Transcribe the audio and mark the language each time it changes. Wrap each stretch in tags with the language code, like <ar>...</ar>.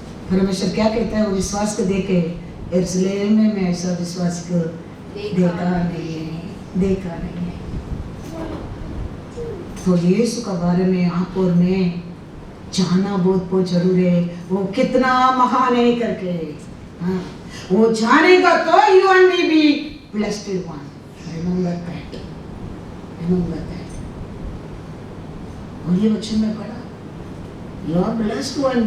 <hi>परमेश्वर क्या कहता है? वो विश्वास को देखे, यरूशलेम में मैं ऐसा विश्वास को देखा नहीं है, देखा नहीं है। तो यीशु का बारे में आप और मैं जानना बहुत बहुत जरूरी है, वो कितना महान है करके। हाँ, वो जानेगा तो</hi> <en>you and me be blessed one. Remember that. Remember that.</en> <hi>और ये वचन में पढ़ा,</hi> <en>you are blessed one.</en>